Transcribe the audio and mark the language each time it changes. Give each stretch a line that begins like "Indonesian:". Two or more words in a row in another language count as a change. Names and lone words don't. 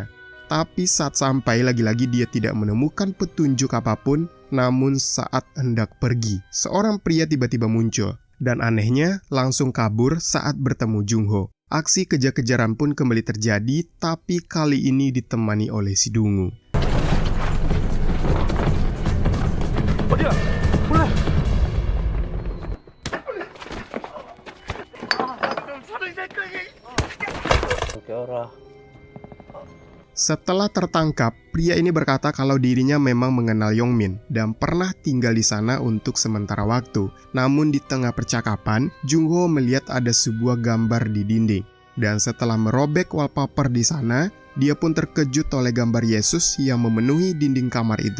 Indonesian: Tapi saat sampai, lagi-lagi dia tidak menemukan petunjuk apapun. Namun saat hendak pergi, seorang pria tiba-tiba muncul. Dan anehnya, langsung kabur saat bertemu Jung-ho. Aksi kejar-kejaran pun kembali terjadi, tapi kali ini ditemani oleh si Dungu.
Korean: 어디야? 몰라. 껴라.
Indonesian: Setelah tertangkap, pria ini berkata kalau dirinya memang mengenal Yongmin dan pernah tinggal di sana untuk sementara waktu. Namun di tengah percakapan, Jung-ho melihat ada sebuah gambar di dinding. Dan setelah merobek wallpaper di sana, dia pun terkejut oleh gambar Yesus yang memenuhi dinding kamar itu.